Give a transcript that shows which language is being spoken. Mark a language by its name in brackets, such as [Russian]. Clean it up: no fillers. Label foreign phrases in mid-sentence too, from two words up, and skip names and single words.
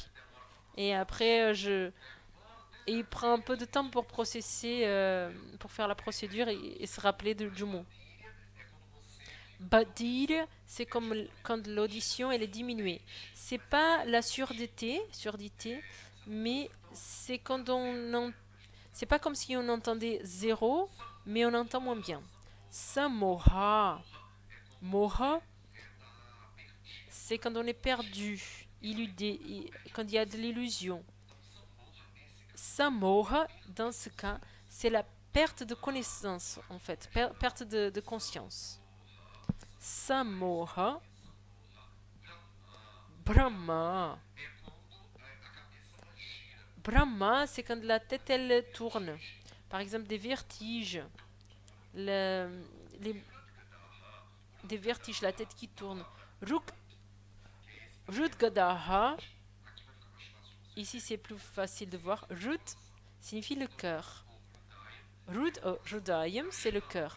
[French] Et après il prend un peu de temps pour processer, pour faire la procédure et se rappeler du mot. Badir, c'est comme quand l'audition elle est diminuée. C'est pas la surdité, mais c'est quand on C'est pas comme si on entendait zéro, mais on entend moins bien. Samoha. Moha, c'est quand on est perdu, illudé, quand il y a de l'illusion. Samoha, dans ce cas, c'est la perte de connaissance, en fait, perte de conscience. [Sanskrit] Samoha. Brahma. [French] Brahma, c'est quand la tête, elle tourne. Par exemple, des vertiges. Des vertiges, la tête qui tourne. Rudgadaha. Ici, c'est plus facile de voir. Rud signifie le cœur. Rudayam, c'est le cœur.